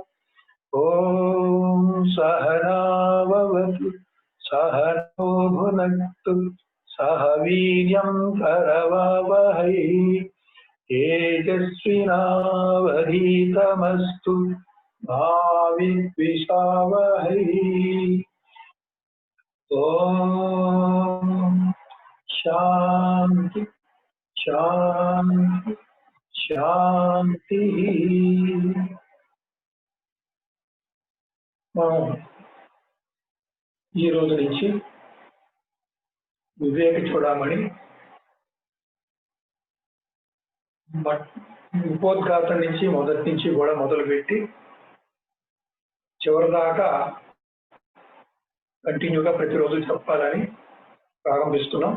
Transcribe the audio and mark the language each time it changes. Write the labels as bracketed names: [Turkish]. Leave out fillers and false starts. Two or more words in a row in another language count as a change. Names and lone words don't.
[Sanskrit] ॐ सहनाववतु सहनो भुनक्तु सह वीर्यं करवावहै तेजस्विनावधीतमस्तु मा विद्विषावहै। ॐ शांति शांति शांति। [Telugu] మనం ఈ రోజు నుంచి వివేక చూడమని ఉపోద్ఘాతం నుంచి మొదటి నుంచి కూడా మొదలుపెట్టి చివరి దాకా కంటిన్యూగా ప్రతిరోజు చెప్పాలని ప్రారంభిస్తున్నాం.